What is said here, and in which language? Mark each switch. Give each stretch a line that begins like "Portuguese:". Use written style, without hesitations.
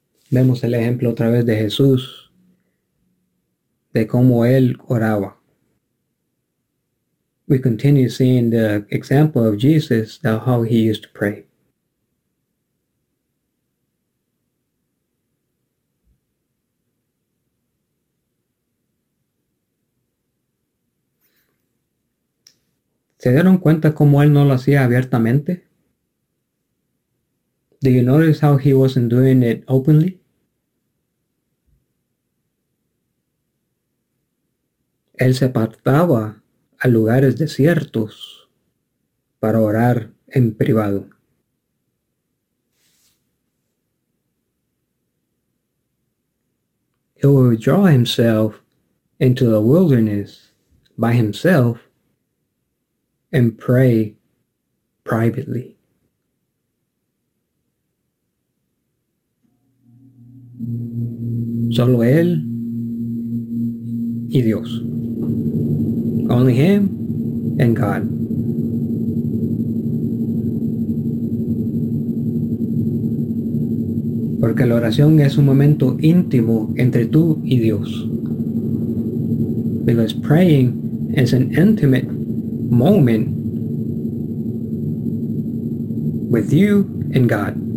Spanish: Vemos el ejemplo otra vez de Jesús, de cómo él oraba.
English: We continue seeing the example of Jesus, of how he used to pray.
Spanish: ¿Se dieron cuenta cómo él no lo hacía abiertamente?
English: Do you notice how he wasn't doing it openly?
Spanish: Él se apartaba a lugares desiertos para orar en privado.
English: He would withdraw himself into the wilderness by himself and pray privately.
Spanish: Solo él y Dios.
English: Only him and God.
Spanish: Porque la oración es un momento íntimo entre tú y Dios.
English: Because praying is an intimate moment with you and God.